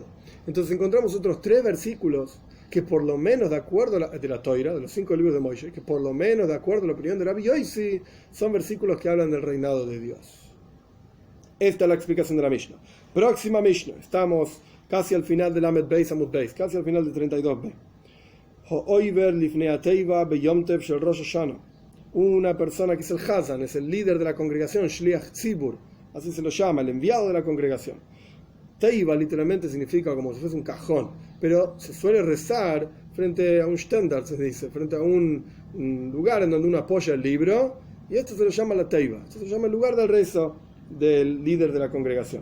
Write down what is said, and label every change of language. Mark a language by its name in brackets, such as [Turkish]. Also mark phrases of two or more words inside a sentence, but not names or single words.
[Spanish] Entonces encontramos otros 3 versículos que por lo menos de acuerdo a la Toira, de los 5 libros de Moisés, que por lo menos de acuerdo a la opinión de Rabbi Yosi, son versículos que hablan del reinado de Dios. Esta es la explicación de la Mishnah. Próxima Mishnah. Estamos casi al final del Lamed Beis Amud Beis, casi al final del 32b. [Hebrew] העובר לפני התיבה ביום טוב של ראש השנה. [Spanish] Una persona que es el Hazan, es el líder de la congregación, [Hebrew] שליח ציבור, [Spanish] así se lo llama, el enviado de la congregación. Teiva literalmente significa como si fuese un cajón, pero se suele rezar frente a un Stendard, se dice, frente a un lugar en donde uno apoya el libro, y esto se lo llama la Teiva, esto se llama el lugar del rezo del líder de la congregación.